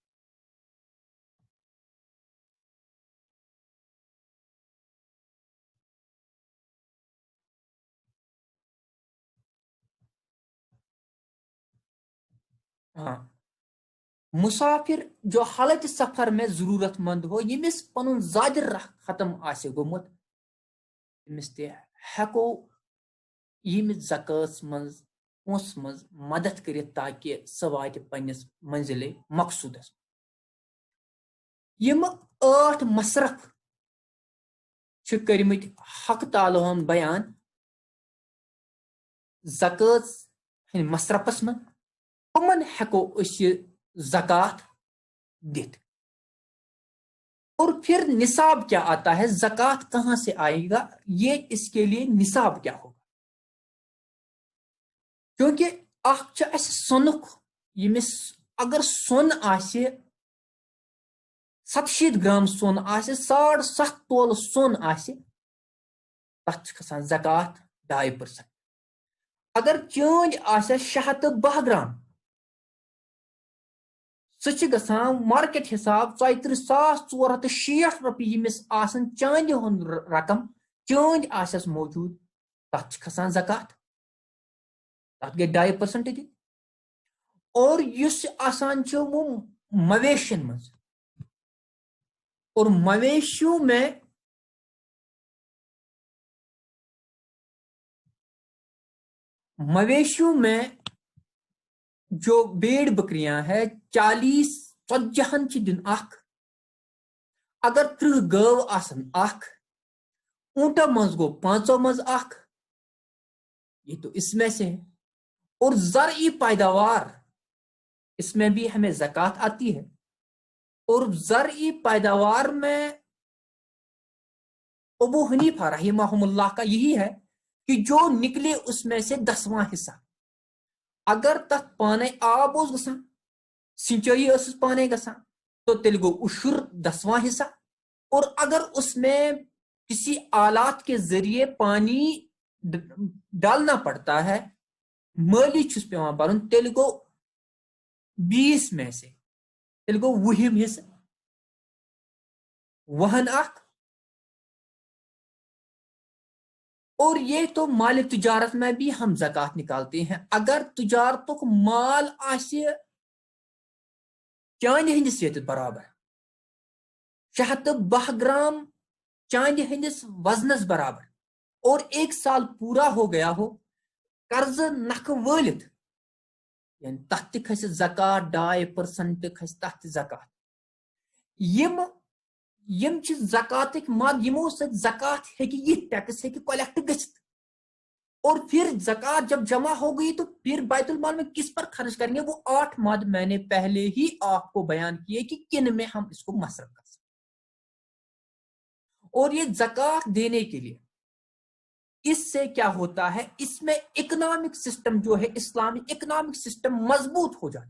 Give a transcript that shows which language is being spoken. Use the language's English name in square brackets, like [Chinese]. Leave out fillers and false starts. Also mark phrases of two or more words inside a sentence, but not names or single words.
[Urdu] ہاں, مسافر جو حالت سفر میں ضرورت مند [Kashmiri] ہو, یمس پن زیادہ راہ ختم آسے گومت, امس تہ ہیکو یم زکات مز پونس مز مدد کرت تاکہ سہ واتہ پنس منزل مقصودس. یم 8 مصرف چھ کرمت حق تعالیٰ ہن بیان زکات مصرفس من, تمن ہیکو اس زکات دت. [Urdu] اور پھر نصاب کیا آتا ہے, زکات کہاں سے آئے گا, یہ اس کے لیے نصاب کیا ہوگا. [Kashmiri] کیونکہ اخ اس سونک یمس اگر سون آسے 700 گرام سون آسہِ 7.5 تولہٕ سون آسہِ تتھ چھُ کھسان زکات 2%. اگر چٲنٛدۍ آسہِ 610 گرام سُہ چھِ گژھان مارکیٹ حساب 34,460 رۄپیہِ ییٚمِس آسان چاندِ ہُنٛد رقم چٲنٛدۍ آسٮ۪س موجوٗد تتھ چھِ کھسان زکات تتھ گٔے 2% دِنۍ. اور یُس آسان چھُ وہ مویشین منٛز [Urdu] اور مویشیوں میں جو بیڑ بکریاں ہے [Kashmiri] 40-40 چھ دن اکھ. اگر 30 گٲو آسن اکھ اونٹا منٛز گوٚو 5 منٛز اکھ. [Urdu] یہ تو اس میں سے ہے. اور زرعی پیداوار اس میں بھی ہمیں زکات آتی ہے. اور زرعی پیداوار میں ابو حنیفہ رحمہ اللہ کا یہی ہے کہ جو نکلے اس میں سے 10واں حصہ. [Kashmiri] اگر تتھ پانے آب اوس گژھان سنچائی ٲسٕس پانے گژھان تو تیل گو اشر 10واں حصہ. [Urdu] اور اگر اس میں کسی آلات کے ذریعے پانی ڈالنا پڑتا ہے [Kashmiri] مالی چھس پیوان برن تیل گو 20 [Urdu] میں سے [Kashmiri] تیل گو 20 حصہ وہن اکھ. [Urdu] اور یہ تو مال تجارت میں بھی ہم زکات نکالتے ہیں. [Kashmiri] اگر تجارتک مال آسہِ چاندِ ہندس ییٚتہِ برابر 612 گرام چاندِ ہندس وزنس برابر [Urdu] اور 1 سال پورا ہو گیا ہو [Kashmiri] قرض نکھ وٲلِتھ یعنی تتھ تہِ کھسہِ زکات 2% کھسہِ تتھ تہِ زکات. یم چھ زکاتک مد یمو سۭتۍ زکات ہیٚکہِ یہ ٹیکس ہیٚکہِ کلیکٹ گژھِتھ. [Urdu] اور پھر زکات جب جمع ہو گئی تو پھر بیت المال میں کس پر خرچ کریں گے وہ 8 مد میں نے پہلے ہی آپ کو بیان کیے کہ کن میں ہم اس کو مصرف کر سکتے. اور یہ زکات دینے کے لیے اس سے کیا ہوتا ہے اس میں [English] economic system [Urdu] جو ہے اسلامی [English] economic system [Urdu] مضبوط ہو جاتا ہے.